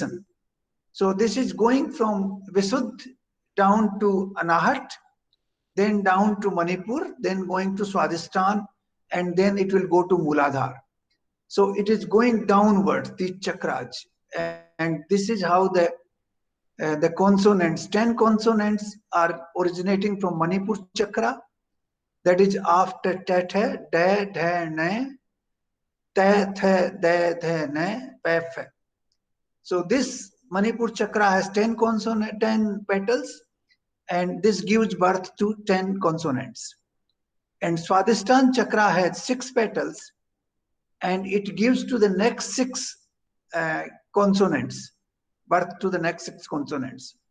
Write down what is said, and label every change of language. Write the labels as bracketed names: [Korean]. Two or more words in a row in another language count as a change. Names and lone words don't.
[English] So this is going from Visuddha down to Anahat, then down to Manipur, then going to Swadhisthana, and then it will go to Muladhara. So it is going downwards, the chakras. And this is how the consonants, 10 consonants are originating from Manipur chakra. That is after ta, tha, da, dha, na, ta, tha, da, dha, na, pa, fa. So this Manipur chakra has 10 petals, and this gives birth to 10 consonants. And Swadhisthana chakra has 6 petals, and it gives to the next 6 consonants, birth to the next 6 consonants.